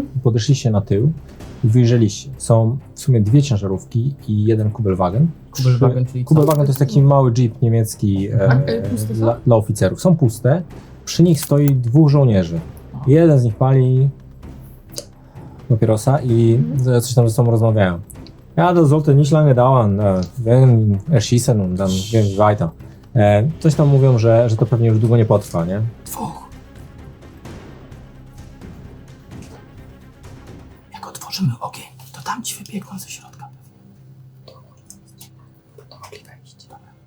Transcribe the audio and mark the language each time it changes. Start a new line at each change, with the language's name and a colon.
Polish: Podeszliście na tył i wyjrzeliście. Są w sumie 2 ciężarówki i 1 kubelwagen. Kubelwagen, czyli co? Kubelwagen to jest taki mały jeep niemiecki puste są? dla oficerów. Są puste. Przy nich stoi 2 żołnierzy. Jeden z nich pali papierosa i coś tam ze sobą rozmawiają.
German: Ja, das sollte nicht lange dauern, wenn erschießen und dann gehen wir weiter.
Polish: Coś tam mówią, że to pewnie już długo nie potrwa, nie? 2. Jak otworzymy ogień, to tam ci wybiegną ze środka. To mogli wejść. Dobra.